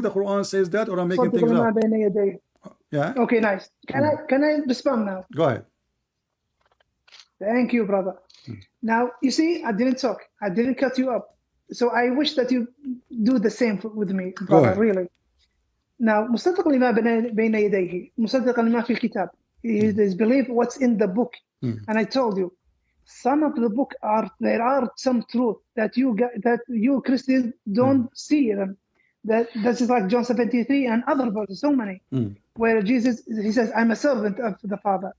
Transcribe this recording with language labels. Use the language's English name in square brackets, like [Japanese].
[English] The Quran says that, or I'm making things up? Yeah. Okay, nice. Can I respond now? Go ahead. Thank you, brother. Now, you see, I didn't talk. I didn't cut you up. So I wish that you do the same with me, brother, really. Now, [Arabic] مصدق لما بين يديه, مصدق لما في الكتاب. [English] He believe what's in the book. And I told you, some of the book there are some truth that you Christians don't see them. That is like John 73 and other verses, so many, where Jesus, he says, I'm a servant of the Father.